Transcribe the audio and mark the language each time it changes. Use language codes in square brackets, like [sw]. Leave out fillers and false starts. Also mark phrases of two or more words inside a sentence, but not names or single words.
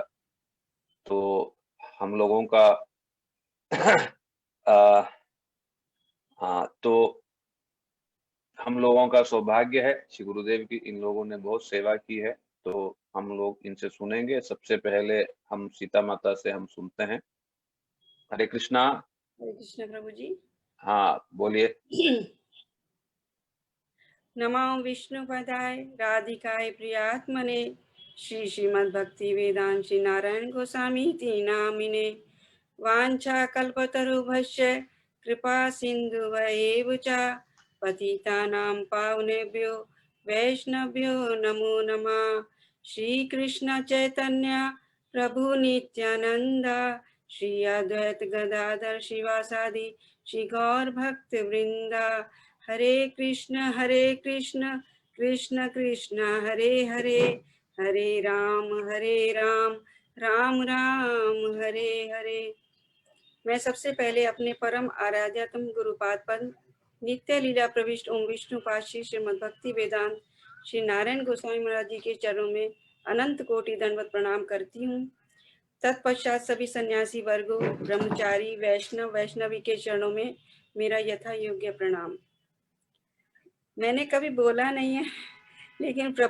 [hi] तो हम लोगों का आ, हाँ, तो हम लोगों का सौभाग्य है, श्री गुरुदेव की इन लोगों ने बहुत सेवा की है। तो हम लोग इनसे सुनेंगे। सबसे पहले हम सीता माता से हम सुनते हैं। हरे कृष्णा। हरे कृष्ण प्रभु जी। हाँ बोलिए। [sa] नमो विष्णुपदाय राधिकाय प्रियात्मने श्री श्रीमद् भक्ति वेदांत श्री नारायण गोस्वामी नामिने वाञ्छा कल्पतरुभ्यश्च कृपा सिन्धुभ्येव च पतितानां पावनेभ्यो वैष्णव्यो नमो नमः। श्री कृष्ण चैतन्य प्रभु नित्यानंद श्री अद्वैत गदाधर शिवासादि श्री गौर भक्त वृंदा। हरे कृष्ण कृष्ण कृष्ण हरे हरे, हरे राम राम राम हरे हरे। [hi] मैं सबसे पहले अपने परम आराध्यतम गुरुपाद पद नित्य लीला प्रविष्ट ओम विष्णु पाशी श्रीमद् भक्ति वेदांत श्री नारायण गोस्वामी महाराज जी के चरणों में अनंत कोटि दंडवत प्रणाम करती हूँ। तत्पश्चात सभी सन्यासी वर्गों, ब्रह्मचारी, वैष्णवी के चरणों में मेरा यथा योग्य प्रणाम। मैंने कभी बोला नहीं है, लेकिन प्रभु